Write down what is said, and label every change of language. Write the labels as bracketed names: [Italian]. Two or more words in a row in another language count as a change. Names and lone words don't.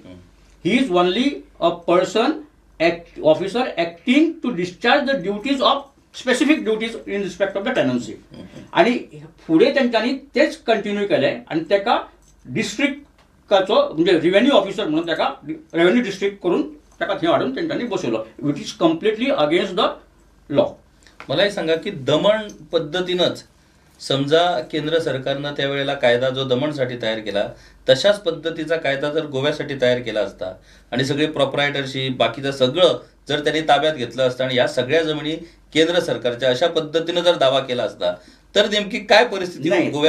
[English] He is only a person officer acting to discharge the duties of specific duties in respect of the tenancy. [Konkani] आणि फुडें तेंच्यांनी तेच कंटिन्यू केलें आनी ताका डिस्ट्रिक्टाचो म्हणजे [English] revenue officer [Konkani] म्हणून ताका [English] revenue district [Konkani] करून ताका थंय हाडून तेंच्यांनी बसयलो, [English] which is completely against the law. [Marathi] मला हे सांगा की दमण पद्धतीनंच समजा केंद्र सरकारनं त्यावेळेला कायदा जो दमणसाठी तयार केला तशाच पद्धतीचा कायदा जर गोव्यासाठी तयार केला असता आणि सगळे प्रॉपरायटरशिप बाकीचं सगळं जर त्यांनी ताब्यात घेतलं असतं आणि या सगळ्या जमिनी केंद्र सरकारच्या अशा पद्धतीनं जर दावा केला असता तर नेमकी काय परिस्थिती गोव्यात